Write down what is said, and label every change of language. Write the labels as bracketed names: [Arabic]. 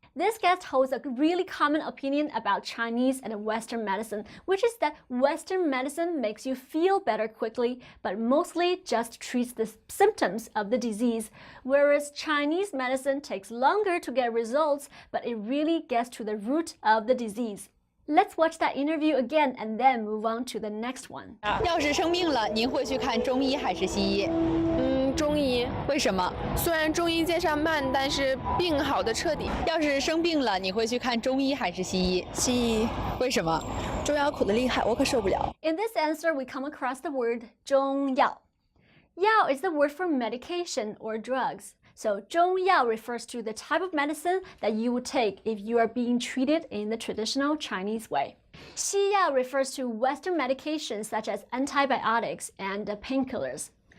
[English] This guest holds a really common opinion about Chinese and Western medicine, which is that Western medicine makes you feel better quickly, but mostly just treats the symptoms of the disease, whereas Chinese medicine takes longer to get results, but it really gets to the root of the disease. Let's watch that interview again and then move on to the next one. [Chinese] 要是生病了，您会去看中医还是西医？中医。为什么？虽然中医见上慢，但是病好的彻底。要是生病了，你会去看中医还是西医？西医。为什么？中药苦得厉害，我可受不了。 [English] In this answer, we come across the word 中药. Yao is the word for medication or drugs. So 中药 refers to the type of medicine that you would take if you are being treated in the traditional Chinese way. 西药 refers to Western medications such as antibiotics and painkillers.